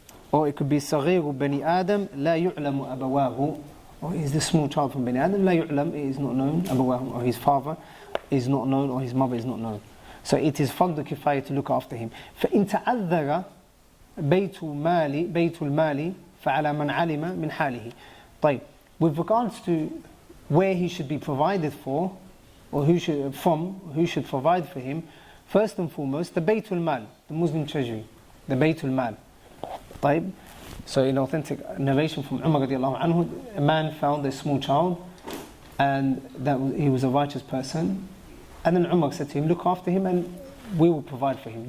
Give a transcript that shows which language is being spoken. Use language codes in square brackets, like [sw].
[en] Or it could be [ar] صغير بني آدم لا يعلم أبواه. [en] Or is the small child from Bani Adam, [ar] لا يعلم, [en] it is not known, أبواه, or his father is not known, or his mother is not known. So it is fardu kifaya to look after him. [ar] فإن تعذر بيت المال فعلى من علم من حاله. [en] طيب, with regards to where he should be provided for, or who should provide for him, first and foremost, the Baytul Mal, the Muslim treasury, the Baytul Mal. طيب, so in authentic narration from Umar radiallahu anhu, a man found a small child, and that he was a righteous person, and then Umar said to him, look after him and we will provide for him.